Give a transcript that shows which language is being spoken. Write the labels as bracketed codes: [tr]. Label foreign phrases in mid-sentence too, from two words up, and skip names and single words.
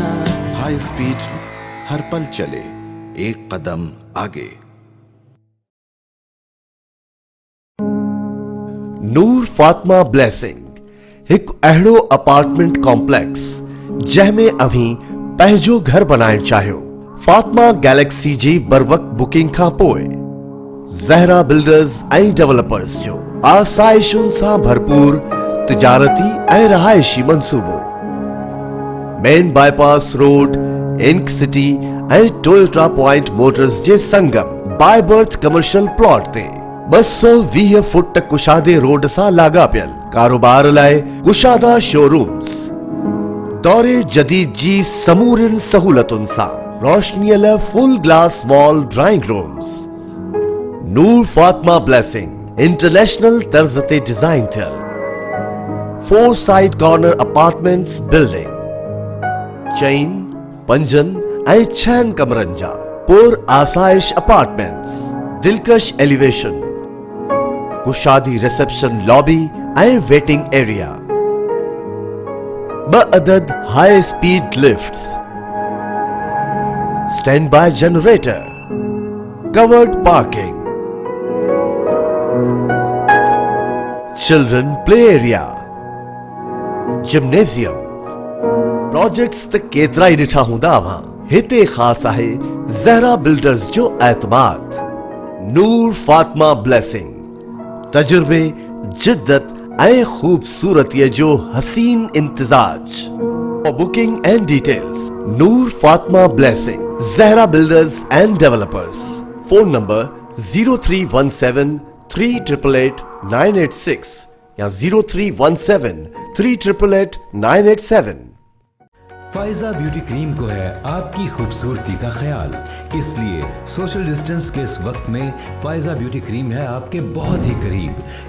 [en] high speed [ur] ہر پل چلے ایک قدم آگے۔ [sd] نور فاطمہ بلیسنگ ایک اہڑو [en] apartment complex [sd] جہ میں اویں پہجو گھر بنائण चाहियो। فاطمہ گیلیکسی جی بروقت बुकिंग खां पोइ ज़हरा बिल्डर्स ऐं डेवलपर्स जो आसाइशुनि सां भरपूर तिजारती ऐं रहायशी मंसूबो। मेन बाईपास रोड, इंक सिटी ऐं टोयोटा पॉइंट मोटर्स जे संगम बाय बर्थ [en] commercial plot [sd] ते 220 फुट कुशादे रोड सां लाॻापियल कारोबार लाइ कुशादा शोरूम्स, दौरे जदीद जी समूरिन सहूलतुनि सां रोशनीअ लाइ [en] full glass wall drawing rooms. [sd] नूर फातिमा ब्लेसिंग इंटरनेशनल तर्ज ते डिजाइन थियल [en] 4 side corner apartments building, [sd] चइन, पंजन ऐं 6 कमरनि जा पुर आसाइश अपार्टमेंट्स, दिलकश एलिवेशन, कुशादी [en] reception lobby [sd] ऐं [en] waiting area, 2 adad high speed lifts, standby generator, covered parking, children play area, gymnasium. [sd] प्रोजेक्ट्स त केतिरा ई ॾिठा हूंदा अव्हां, हिते ख़ास आहे ज़हरा बिल्डर्स जो एतमाद। नूर फातिमा ब्लेसिंग तजुर्बे, जिद्दत ऐं खूबसूरतीअ जो हसीन इम्तिजाज। [en] For booking and details, Noor Fatma Blessing, Zahra Builders and Developers. Phone number 0317 388 986 या 0317 388 987। [ur] فائزہ بیوٹی کریم کو ہے آپ کی خوبصورتی کا خیال، اس لیے [en] social distance [ur] کے اس وقت میں فائزہ بیوٹی کریم ہے آپ کے بہت ہی قریب.